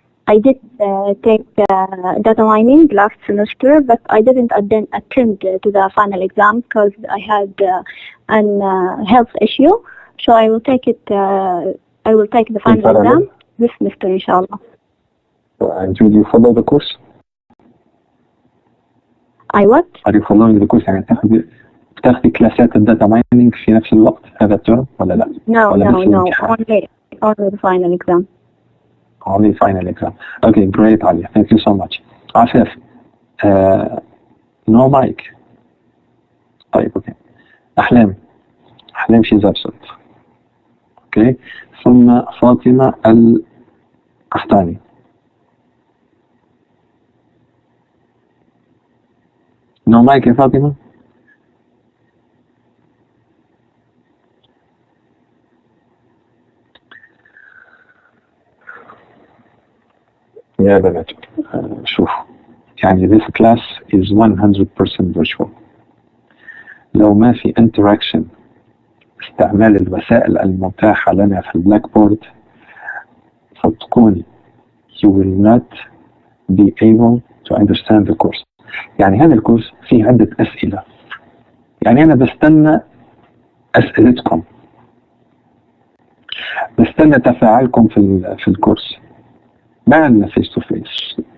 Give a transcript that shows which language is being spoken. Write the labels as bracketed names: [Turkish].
[English] I did take data mining last semester, but I didn't attend to the final exam because I had an health issue. So I will take it. I will take the final exam this semester, inshallah. And will you follow the course? I what? Are you following the course? يعني [Arabic] بتاخدي كلاسات الداتا مايننج في نفس الوقت هذا الترم ولا لا؟ [English] No, [Arabic] ولا [English] no, [Arabic] بس [English] no. [Arabic] الامتحان؟ [English] Only the final exam. Only final exam. Okay, great عليا. Thank you so much. عفاف. No mic. [Arabic] طيب اوكي. [English] أحلام she's absent. Okay. [Arabic] ثم فاطمة القحطاني. [English] No mic يا فاطمة. [Arabic] يا بنات شوف يعني [English] this class is 100% virtual. [Arabic] لو ما في interaction استعمال الوسائل المتاحة لنا في البلاك بورد صدقوني [English] you will not be able to understand the course. [Arabic] يعني هذا الكورس فيه عدة أسئلة، يعني أنا بستنى أسئلتكم، بستنى تفاعلكم في الكورس، ما عندنا فيس تو فيس.